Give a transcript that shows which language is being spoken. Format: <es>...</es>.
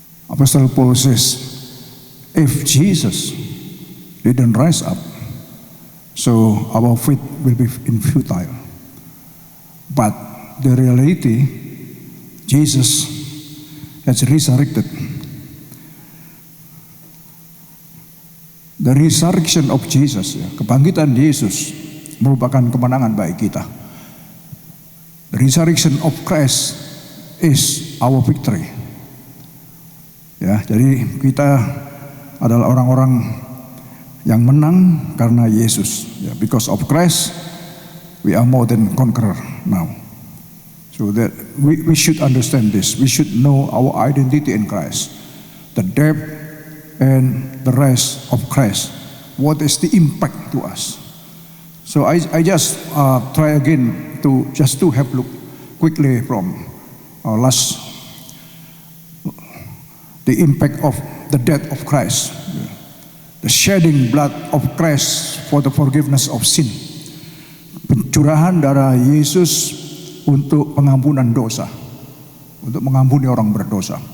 <en>Apostle Paul says, if Jesus didn't rise up, so our faith will be futile. But the reality, Jesus has resurrected. The resurrection of Jesus,</en> <id>kebangkitan Yesus merupakan kemenangan bagi kita.</id> <en>The resurrection of Christ is our victory.</en> <id>Ya, jadi kita adalah orang-orang yang menang karena Yesus.</id> <en>Ya, because of Christ, we are more than conqueror now. So that we should understand this. We should know our identity in Christ. The depth and the rise of Christ. What is the impact to us? So I just try again to have a look quickly from our the impact of the death of Christ, the shedding blood of Christ for the forgiveness of sin,</en> <id>pencurahan darah Yesus untuk pengampunan dosa, untuk mengampuni orang berdosa.</id>